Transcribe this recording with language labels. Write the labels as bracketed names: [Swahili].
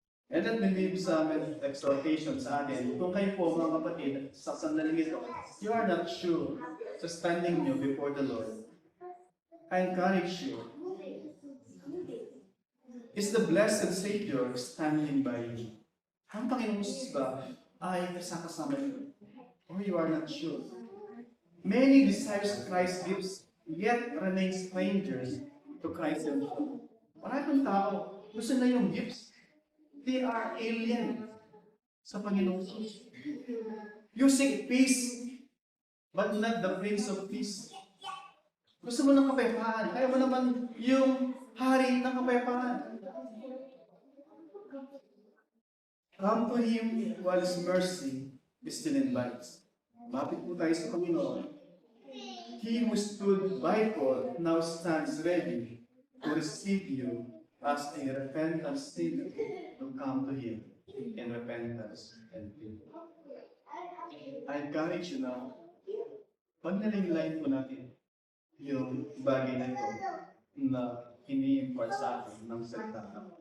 [English] And let me leave some exhortation sa atin. [Filipino] Kung kayo po mga kapatid, sa sandaling ito, [English] you are not sure sa standing niyo before the Lord, I encourage you. Is the blessed Savior standing by you? [Filipino] Ang Panginoon Jesus ba ay kasama niyo? [English] Or you are not sure? Many desires Christ gives, yet remain strangers to Christ Himself. [Filipino] Maraming tao, gusto na yung gifts. [English] They are alien [Filipino] sa Panginoon. [English] You seek peace, but not the Prince of Peace. [Filipino] Gusto mo ng kapayapaan. Kaya mo naman yung hari ng kapayapaan. [English] Come to Him while His mercy still invites. [Filipino] Mapit po tayo sa Panginoon. [English] He who stood by Paul now stands ready to receive you as a repentant sinner to come to Him in repentance and faith. I encourage you now, [Filipino] pag nalinlayin po natin yung bagay na ito na ini-impart sa atin ng salita.